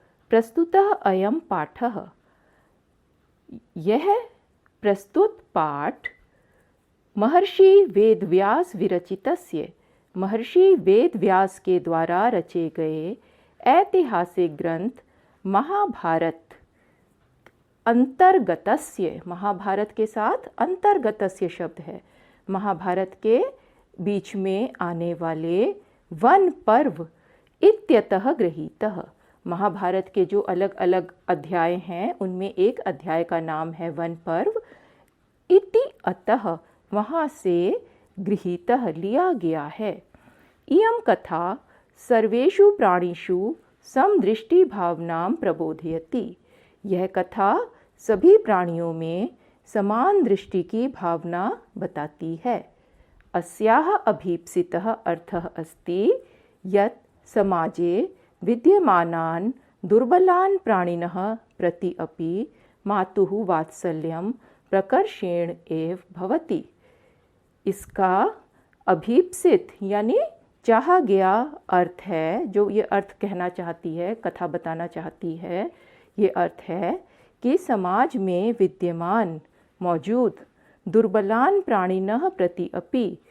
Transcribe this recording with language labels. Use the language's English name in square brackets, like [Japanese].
[Sanskrit] प्रस्तुतः अयं पाठः, [Hindi] यह प्रस्तुत पाठ [Sanskrit] महर्षि वेदव्यास विरचितस्य, [Hindi] महर्षि वेदव्यास के द्वारा रचे गए ऐतिहासिक ग्रंथ महाभारत अंतर्गतस्य, महाभारत के साथ अंतर्गतस्य शब्द है, महाभारत के बीच में आने वाले [Sanskrit] वन पर्व इत्यतः गृहीतः। [Hindi] महाभारत के जो अलग अलग अध्याय हैं उनमें एक अध्याय का नाम है वन पर्व। [Sanskrit] इति अतः, [Hindi] वहाँ से गृहीतः लिया गया है। [Sanskrit] इयं कथा सर्वेषु प्राणिषु समदृष्टि भावनां प्रबोधयति। [Hindi] यह कथा सभी प्राणियों में समान दृष्टि की भावना बताती है। [Sanskrit] अस्याः अभीप्सितः अर्थः अस्ति यत् समाजे विद्यमानान् दुर्बलान् प्राणिनः प्रति अपि मातुः वात्सल्यं प्रकर्षेण एव भवति। [Hindi] इसका अभीप्सित यानी चाहा गया अर्थ है, जो ये अर्थ कहना चाहती है, कथा बताना चाहती है, ये अर्थ है कि समाज में विद्यमान मौजूद [Sanskrit] दुर्बलान प्राणिनः प्रति अपि,